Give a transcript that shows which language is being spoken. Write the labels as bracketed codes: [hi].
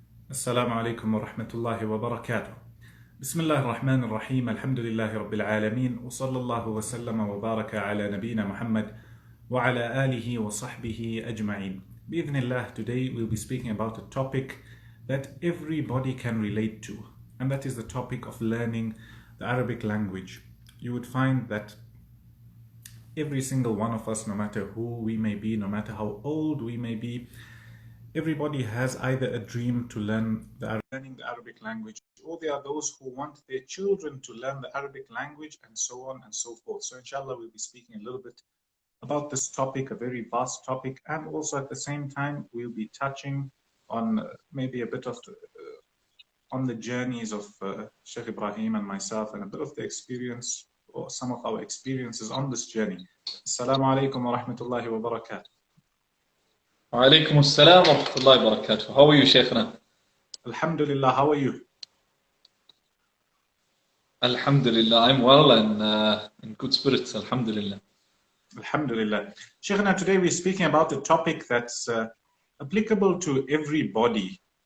[ar] السلام عليكم ورحمة الله وبركاته. بسم الله الرحمن الرحيم. الحمد لله رب العالمين، وصلى الله وسلم وبارك على نبينا محمد وعلى آله وصحبه أجمعين. [en] بإذن الله, today we'll be speaking about a topic that everybody can relate to, and that is the topic of learning the Arabic language. You would find that every single one of us, no matter who we may be, no matter how old we may be, everybody has either a dream to learning the Arabic language, or there are those who want their children to learn the Arabic language, and so on and so forth. So inshallah, we'll be speaking a little bit about this topic, a very vast topic, and also at the same time, we'll be touching on maybe a bit of on the journeys of Sheikh Ibrahim and myself, and a bit of the experience or some of our experiences on this journey. [ar] Assalamu alaikum wa rahmatullahi wa barakatuh. وعليكم السلام ورحمة الله وبركاته. [en] How are you, Shaykhna? Alhamdulillah, how are you? Alhamdulillah, I'm well and in good spirits, Alhamdulillah. [ar] Alhamdulillah. [en] Shaykhna, today we're speaking about a topic that's applicable to everybody.